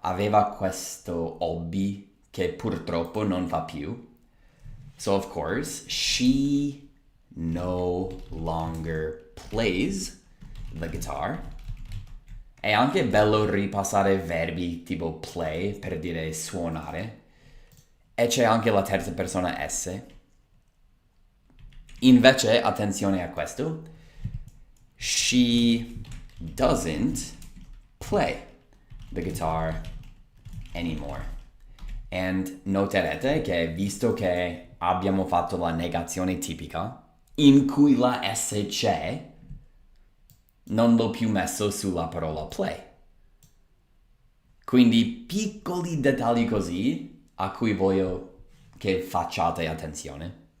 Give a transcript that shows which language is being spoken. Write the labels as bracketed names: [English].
[Italian] Aveva questo hobby che purtroppo non fa più. [English] So of course, she no longer plays the guitar. [Italian] È anche bello ripassare verbi tipo play per dire suonare. e c'è anche la terza persona S. Invece, attenzione a questo, [English] she doesn't play the guitar anymore. [Italian] And noterete che visto che abbiamo fatto la negazione tipica, in cui la S c'è, non l'ho più messo sulla parola play. Quindi piccoli dettagli così a cui voglio che facciate attenzione.